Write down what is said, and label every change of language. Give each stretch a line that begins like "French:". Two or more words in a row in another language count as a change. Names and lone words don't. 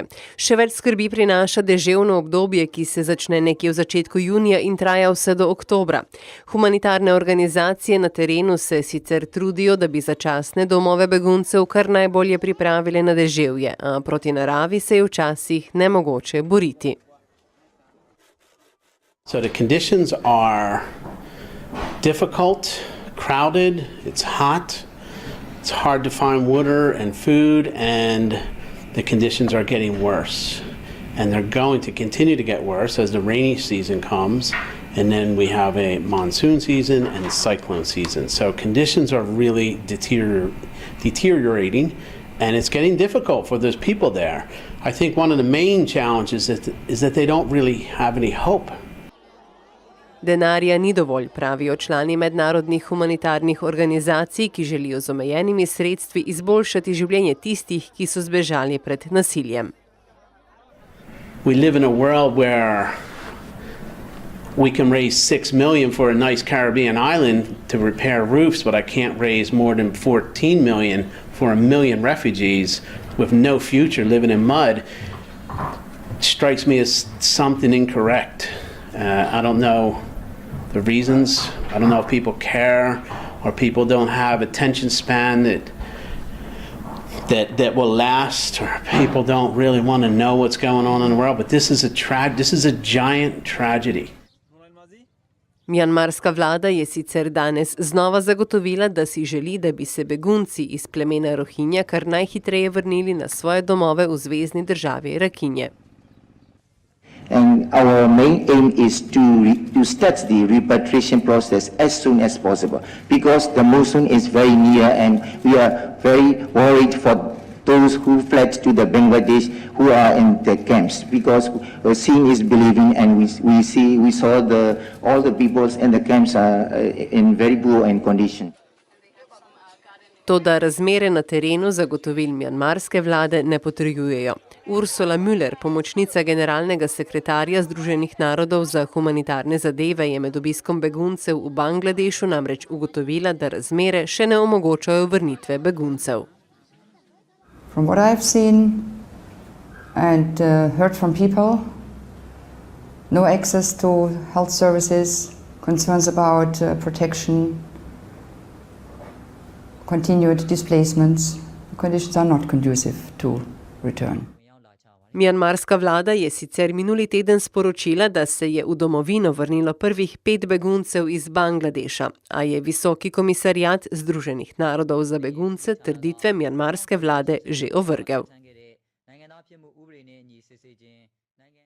Slovenian: Še več skrbi prinaša deževno obdobje, ki se začne nekje v začetku junija in traja vse do oktobra. Humanitarne organizacije na terenu se sicer trudijo, da bi začasne domove beguncev kar najbolje pripravile na deževje, a proti naravi se je včasih nemogoče boriti.
English: So the conditions are difficult. Crowded, it's hot, it's hard to find water and food, and the conditions are getting worse. And they're going to continue to get worse as the rainy season comes, and then we have a monsoon season and cyclone season. So conditions are really deteriorating, and it's getting difficult for those people there. I think one of the main challenges is that they don't really have any hope.
Slovenian: Denarja ni dovolj, pravijo člani mednarodnih humanitarnih organizacij, ki želijo z omejenimi sredstvi izboljšati življenje tistih, ki so zbežali pred nasiljem.
English: We live in a world where we can raise 6 million for a nice Caribbean island to repair roofs, but I can't raise more than 14 million for 1 million refugees with no future living in mud. It strikes me as something incorrect. I don't know the reasons. I don't know if people care or people don't have attention span that will last, or people don't really want to know what's going on in the world. But this is a giant tragedy.
Slovenian: Mjanmarska vlada je sicer danes znova zagotovila, da si želi, da bi se begunci iz plemena Rohinja kar najhitreje vrnili na svoje domove v zvezni državi Rakinje.
English: And our main aim is to start the repatriation process as soon as possible, because the monsoon is very near, and we are very worried for those who fled to the Bangladesh who are in the camps, because seeing is believing, and we saw all the peoples in the camps are in very poor condition.
Slovenian: Toda razmere na terenu zagotovil mjanmarske vlade ne potrjujejo. Ursula Müller, pomočnica generalnega sekretarja Združenih narodov za humanitarne zadeve, je med obiskom beguncev v Bangladešu namreč ugotovila, da razmere še ne omogočajo vrnitve beguncev.
English: From what I've seen and heard from people, no access to health services, concerns about protection, continued displacements, conditions are not conducive to return.
Slovenian: Mjanmarska vlada je sicer minuli teden sporočila, da se je v domovino vrnilo prvih 5 beguncev iz Bangladeša, a je visoki komisariat Združenih narodov za begunce trditve mjanmarske vlade že ovrgel.